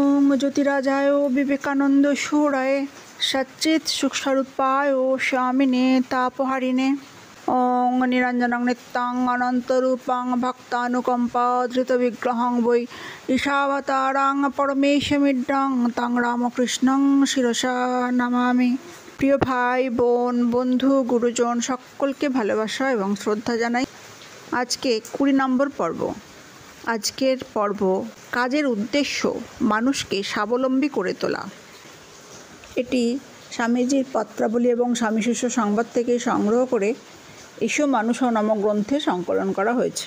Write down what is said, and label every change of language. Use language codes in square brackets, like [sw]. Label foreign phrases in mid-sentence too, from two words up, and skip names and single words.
[sa] ज्योतिराजाय विवेकानंद सूराय सच्चित सुखस्वरूपाय स्वामिने तापहारिणे ओं निरंजनं नित्यं अनन्तरूपं भक्तानुकम्पाधृतविग्रहं वै ईशावतारं परमेशमिड्डं तं रामकृष्णं शिरसा नमामि। [bn] প্রিয় ভাই বোন বন্ধু গুরুজন সকলকে ভালোবাসা এবং শ্রদ্ধা জানাই। আজকে 20 নম্বর পর্ব। আজকের পর্ব কাজের উদ্দেশ্য মানুষকে স্বাবলম্বী করে তোলা। এটি স্বামীজির পত্রাবলী এবং স্বামী শিষ্য সংবাদ থেকে সংগ্রহ করে এসো মানুষ নামক গ্রন্থে সংকলন করা হয়েছে।